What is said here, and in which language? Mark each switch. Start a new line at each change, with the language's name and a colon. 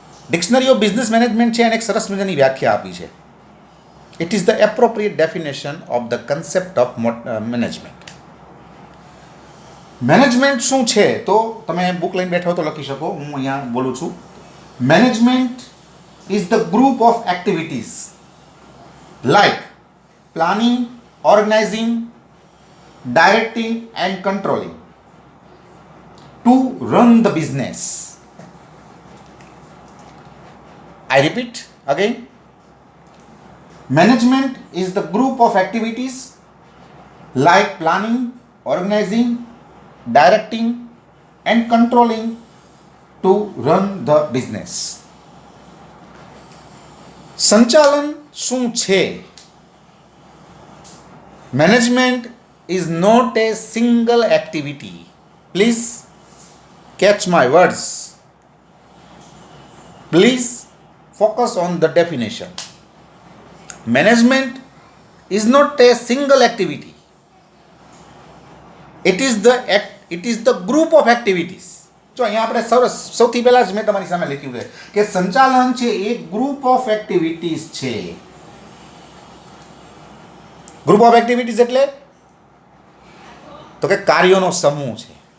English: dictionary of business management
Gujarati: છે એને એક સરસ મજાની વ્યાખ્યા આપી છે.
English: It is the appropriate definition of the concept of management.
Gujarati: Management શું છે તો તમે બુક લઈને બેઠા હો તો લખી શકો, હું અહીંયા બોલું છું.
English: Management is the group of activities like planning, organizing, directing and controlling to run the business. I repeat again. Management is the group of activities like planning, organizing, directing and controlling to run the business.
Gujarati: સંચાલન શું છે?
English: Management is not a single activity. Please catch my words. Please focus on the definition. Management is not a single activity. It is the group of activities.
Gujarati: જો અહીંયા આપણે સૌથી પહેલા જ મેં તમારી સામે લખ્યું છે કે સંચાલન છે એ ગ્રુપ ઓફ એક્ટિવિટીઝ છે. ગ્રુપ ઓફ એક્ટિવિટીઝ એટલે તો કે કાર્યોનો સમૂહ છે.